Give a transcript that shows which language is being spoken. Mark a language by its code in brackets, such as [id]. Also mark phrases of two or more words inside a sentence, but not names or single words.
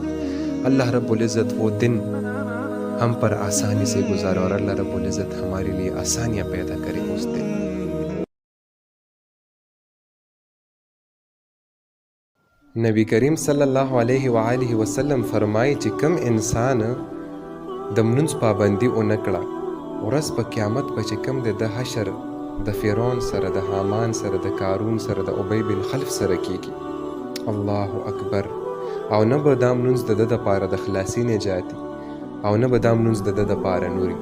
[ur] اللہ رب العزت وہ دن ہم پر آسانی سے گزارا اور اللہ رب العزت ہمارے لیے آسانیاں پیدا کرے اس دن. [ps] نبی کریم [ar] صلی اللہ علیہ وآلہ وسلم [ps] فرمائی چې کم انسان د منځ پابندي ونه کړه، ورځ په قیامت به چې کم د حشر د فرعون سره، د حامان سره، د قارون سره، د ابی بن خلف سره کیږي. [ar] الله اکبر. [ps] او نه به دا منځ د ده دپاره د خلاصي نجاتي او نه به دا منځ د ده دپاره نوري.